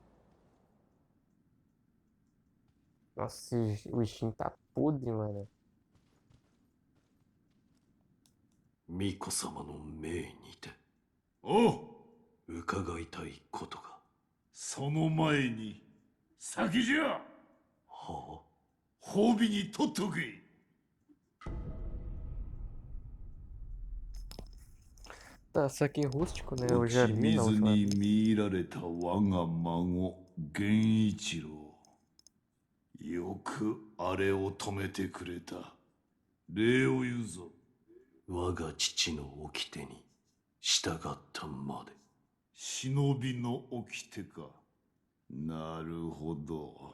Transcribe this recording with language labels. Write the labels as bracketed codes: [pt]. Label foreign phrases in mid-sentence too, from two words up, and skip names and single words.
[pt] Nossa, o Steam tá podre, mano. [ja] 巫女様の命にておう、伺いたいことが。その前に先じゃ。はあ。褒美に取っておけ。 [pt] Tá, só que rústico, né? [ja] 打 [pt] Eu já [ja] ち [pt] li na [ja] 水 [pt] última [ja] に [pt] vez. [ja] 見入られた我が孫源一郎、よくあれを止めてくれた。礼を言うぞ。我が父の掟に従ったまで。忍びの掟か。なるほど。